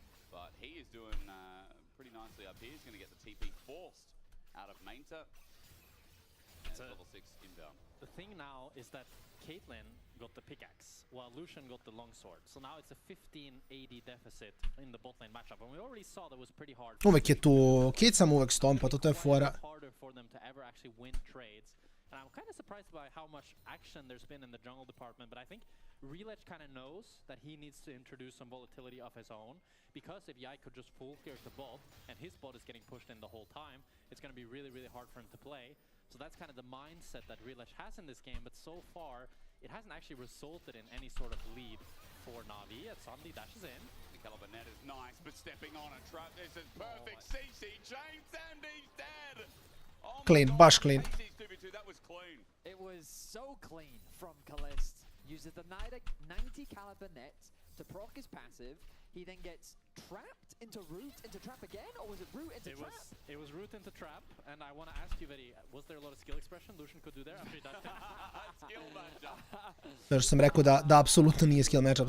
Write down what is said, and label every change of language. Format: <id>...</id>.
<en>But he is doing pretty nicely up here. He's going to get the TP forced out of Mainta. And level 6 inbound. The thing now is that Caitlyn got the pickaxe, while Lucian got the longsword. So now it's a 15 AD deficit in the bot lane matchup. And we already saw that was pretty hard.</en> <sr>Uvek je tu, Kate sam uvek stompa, to je fora.</sr> <en>Harder for them to ever actually win trades. And I'm kind of surprised by how much action there's been in the jungle department, but I think Relich kind of knows that he needs to introduce some volatility of his own, because if Yike could just full clear the bot, and his bot is getting pushed in the whole time, it's going to be really, really hard for him to play. So that's kind of the mindset that Relich has in this game, but so far, it hasn't actually resulted in any sort of lead for Navi. As Sandy dashes in. The caliber net is nice, but stepping on a trap, this is perfect. CC chain, Sandy's dead! Oh clean,</en> <sr>baš</sr> <en>clean. That was clean. It was so clean from Kalist. Uses the 90 caliber net to proc his passive. He then gets trapped into root into trap again, or was it root into trap? It was root into trap, and I want to ask you, Veri, was there a lot of skill expression Lucian could do there after he dashed in? Skill matchup.</en> <sr>Zato sam rekao da apsolutno nije skill matchup.</sr>